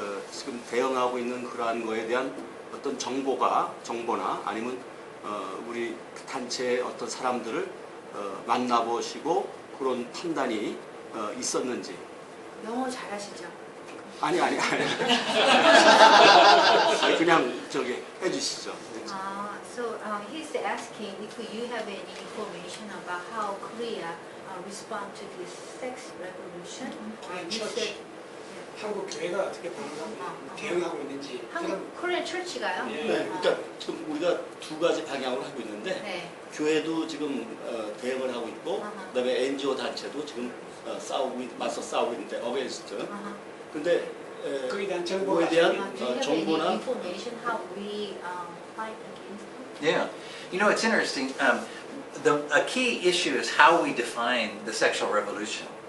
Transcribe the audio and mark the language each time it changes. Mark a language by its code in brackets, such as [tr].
[ko] 지금 대응하고 있는 그러한 거에 대한 어떤 정보나 아니면 우리 단체의 어떤 사람들을 만나보시고 그런 판단이 있었는지. 영어 잘하시죠? 아니 그냥 저기 해주시죠. [en] So he's asking if you have any information about how Korea respond to this sex revolution. You said [ko] 한국 교회가 어떻게 대응하고 있는지. 한국 코리안 철치가요? 예. 네, 그러니까 지금 우리가 두 가지 방향으로 하고 있는데 네. 교회도 지금 대응을 하고 있고, 그다음에 NGO 단체도 지금 맞서 싸우고 있는데 어게인스트. 근데 거기에 대한 그거에 대한 [en] Do you have [ko] 정보나 [en] any information how we fight against it? Yeah. You know, it's interesting. A key issue is how we define the sexual revolution.